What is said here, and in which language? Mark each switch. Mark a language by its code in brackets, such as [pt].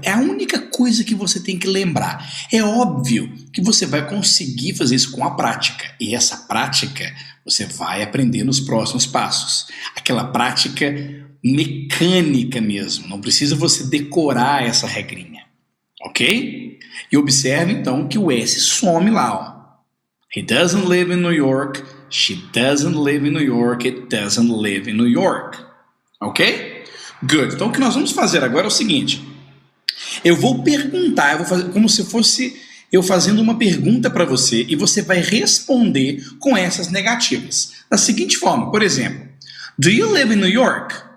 [pt] É a única coisa que você tem que lembrar. É óbvio que você vai conseguir fazer isso com a prática. E essa prática você vai aprender nos próximos passos. Aquela prática mecânica mesmo. Não precisa você decorar essa regrinha. Ok? E observe então que o S some lá. Ó. [en] He doesn't live in New York. She doesn't live in New York. It doesn't live in New York. Ok? Good. [pt] Então o que nós vamos fazer agora é o seguinte. Eu vou perguntar, eu vou fazer como se fosse eu fazendo uma pergunta para você e você vai responder com essas negativas. Da seguinte forma, por exemplo, [en] do you live in New York?